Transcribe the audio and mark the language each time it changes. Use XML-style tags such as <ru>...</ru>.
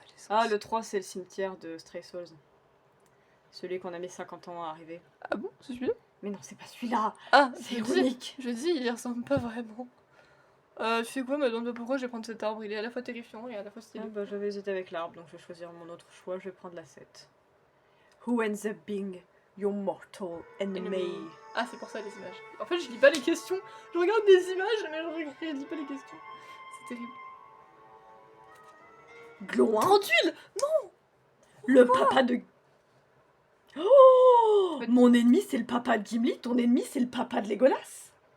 <fr>Ah, le 3, c'est le cimetière de Stray Souls. Celui qu'on a mis 50 ans à arriver. Ah bon, c'est celui-là? Mais non, c'est pas celui-là. Ah, c'est ironique. Je dis, il y ressemble pas vraiment. Tu sais quoi, me demande pas pourquoi je vais prendre cet arbre. Il est à la fois terrifiant et à la fois stylé. Ah bah, j'avais hésité avec l'arbre, donc je vais choisir mon autre choix. Je vais prendre la 7.</fr> <en>Who ends up being your mortal enemy?</en> <fr>Ah, c'est pour ça les images. En fait, je lis pas les questions. Je regarde des images, mais je lis pas les questions. C'est terrible. Gloin. Trop d'huile. Non. Le papa de... Oh, mon ennemi, c'est le papa de Gimli. Ton ennemi, c'est le papa de Legolas.</fr>